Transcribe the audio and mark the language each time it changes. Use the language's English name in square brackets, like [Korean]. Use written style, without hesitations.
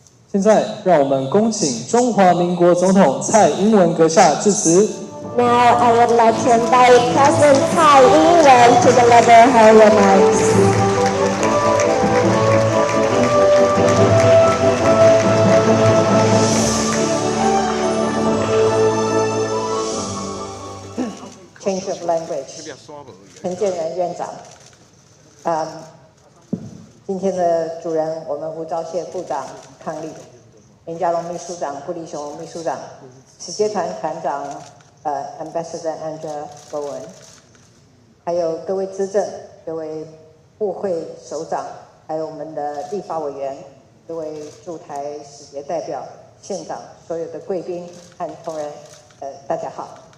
[Chinese] 现在，让我们恭请中华民国总统蔡英文阁下致辞。 [English] Now I would like to invite President Tsai Ing-wen to deliver her remarks. ， Change of language， [Chinese] 陈建仁院长，今天的主人我们吴釗燮部长伉俪，林佳龙秘书长、顾立雄秘书长，使节团团长Ambassador Angela Bowen， 还有各位资政、各位部会首长，还有我们的立法委员、各位驻台使节代表、县长、所有的贵宾和同仁，大家好。